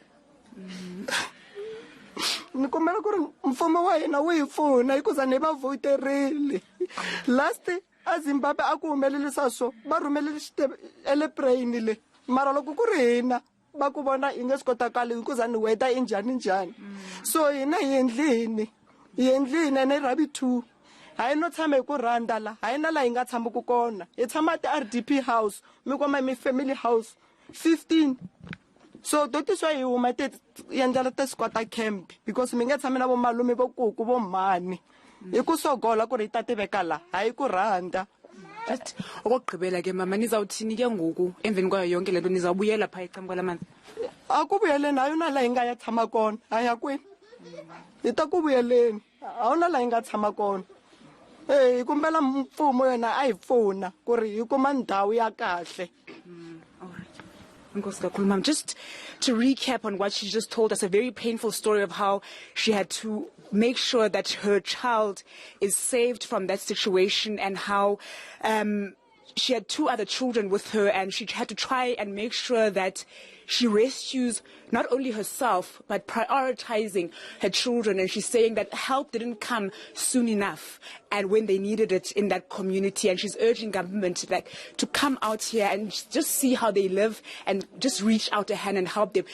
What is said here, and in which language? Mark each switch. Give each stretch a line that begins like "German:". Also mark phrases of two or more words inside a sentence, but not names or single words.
Tsonga: ni kombela ku ri mfumo wa hina wu hi pfuna hikuza ni va voterile last a Zimbabwe a ku humelelisa swo va rhumelele eleprayini le mara loko ku ri hina va ku vona hi nge swi kotakali hikuza ni weta i njhani so hina hi endlini ene ravi 2 hayi no tshama hi ku rhanda la hayi na la hi nga tshamiki kona hi tshama
English: at RDP house
Tsonga: mi kuma mi
English: family house 15
Tsonga: so dotiswa hi huma te yendlela te
English: squatter camp because
Tsonga: mi nge tshami na vo malume vo kuku vo mhani hi ku sogola ku ri ta tiveka la hayi ku rhanda
Xhosa: just okugqibela ke mama nizawuthini ke ngoku emveni kwayo yonke lento nizawubuyela phaa ecambi kwalamanzi
Tsonga: akubuyeleni hayi na la hi nga ya tshama kona haya kwini hi ta ku vuyeleni a wu na la hi nga tshama kona hi kumbela mfumo yona a hi pfuna ku ri hi kuma ndhawu ya kahle.
English: Mom, just to recap on what she just told us, a very painful story of how she had to make sure that her child is saved from that situation and how she had 2 other children with her and she had to try and make sure that she rescues not only herself but prioritizing her children, and she's saying that help didn't come soon enough and when they needed it in that community, and she's urging government to come out here and just see how they live and just reach out a hand and help them.